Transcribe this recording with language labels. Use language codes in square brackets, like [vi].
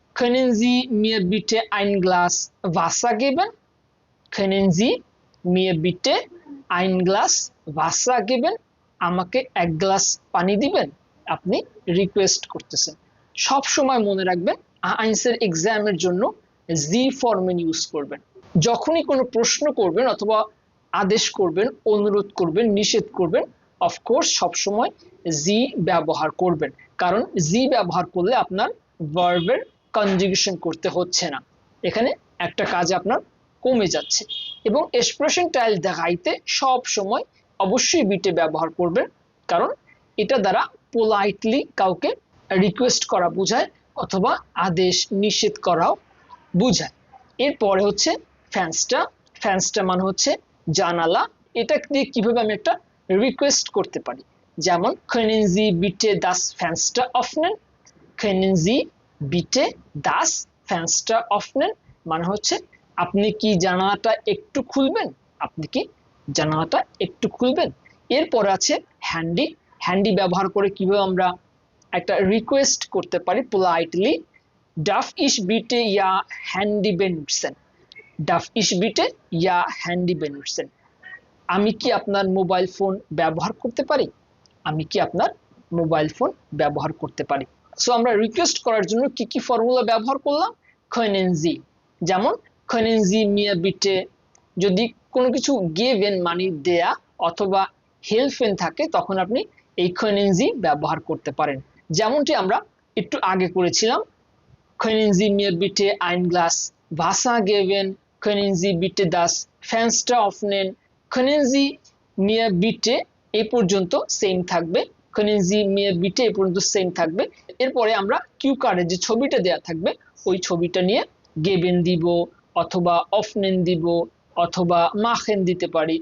[de] Können Sie mir bitte ein Glas Wasser geben? Können Sie mir bitte ein Glas Wasser geben? [bn] আমাকে এক glass পানি দিবেন? আপনি request করতেছেন। সব সময় মনে রাখবেন আইনসের এক্সামের জন্য জি ফরমেট ইউজ করবেন। যখনই কোনো প্রশ্ন করবেন অথবা আদেশ করবেন, অনুরোধ করবেন, নিষেধ করবেন, অফকোর্স সবসময় জি ব্যবহার করবেন, কারণ জি ব্যবহার করলে আপনার ভার্বের কনজুগেশন করতে হচ্ছে না, এখানে একটা কাজ আপনার কমে যাচ্ছে। এবং এক্সপ্রেশন টাইল দেখাইতে সব সময় অবশ্যই বিটে ব্যবহার করবেন, কারণ এটা দ্বারা পোলাইটলি কাউকে রিকোয়েস্ট করা বোঝায় অথবা আদেশ নিষেধ করাও বোঝায়। এরপরে হচ্ছে ফ্যান্সটা মানে হচ্ছে জানালা। এটা দিয়ে কিভাবে আমি একটা রিকোয়েস্ট করতে পারি, যেমন [de] können Sie bitte das Fenster öffnen? Können Sie bitte das Fenster öffnen? [bn] মানে হচ্ছে আপনি কি জানালাটা একটু খুলবেন, আপনি কি জানালাটা একটু খুলবেন। এরপরে আছে হ্যান্ডি ব্যবহার করে কিভাবে আমরা একটা রিকোয়েস্ট করতে পারি politely, [de] darf ich bitte ja Handy benutzen? darf ich bitte ja Handy benutzen? [bn] আমি কি আপনার মোবাইল ফোন ব্যবহার করতে পারি, আমি কি আপনার মোবাইল ফোন ব্যবহার করতে পারি। সো আমরা রিকোয়েস্ট করার জন্য কি কি ফর্মুলা ব্যবহার করলাম, können Sie, যেমন [de] können Sie mir bitte, [bn] যদি কোনো কিছু গিভেন মানে দেয়া অথবা হেল্পেন থাকে তখন আপনি এই können Sie ব্যবহার করতে পারেন, যেমনটি আমরা একটু আগে করেছিলাম। [de] können Sie mir bitte ein Glas Wasser geben? können Sie bitte das Fenster öffnen? können Sie mir bitte [bn] এই পর্যন্ত সেম থাকবে, können Sie mir bitte এই পর্যন্ত সেম থাকবে। এরপরে আমরা কিউ কার্ডে যে ছবিটা দেয়া থাকবে ওই ছবিটা নিয়ে গেবেন দিব অথবা অফনেন দিব অথবা মাখেন দিতে পারি।